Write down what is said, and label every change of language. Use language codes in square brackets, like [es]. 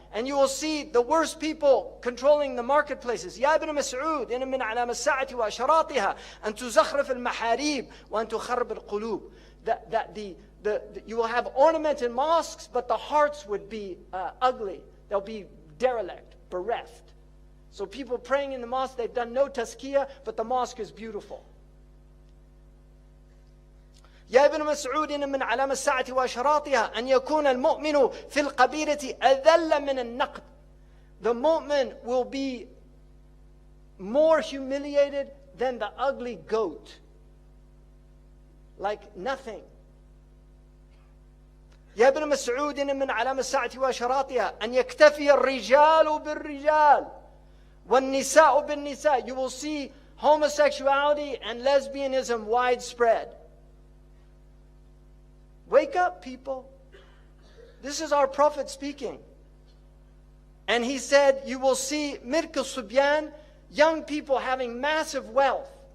[en] And you will see the worst people controlling the marketplaces. [ar] يا ابن مسعود إن من أعلام الساعة وأشراطها أن تزخرف المحاريب وأن تخرب القلوب. [en] That you will have ornamented mosques, but the hearts would be ugly. They'll be derelict, bereft. So people praying in the mosque, they've done no tazkiyah, but the mosque is beautiful. [ar] يا ابن مسعود إن من علامة الساعة وأشراطها أن يكون المؤمن في القبيلة أذل من النقد. [en] The mu'min will be more humiliated than the ugly goat. Like nothing. [ar] يا ابن مسعود إن من علامة الساعة وأشراطها أن يكتفي الرجال بالرجال وَالنِّسَاءُ بِالنِّسَاءِ. [en] You will see homosexuality and lesbianism widespread. Wake up, people. This is our Prophet speaking. And he said, you will see Mirk al-Subyan, young people having massive wealth.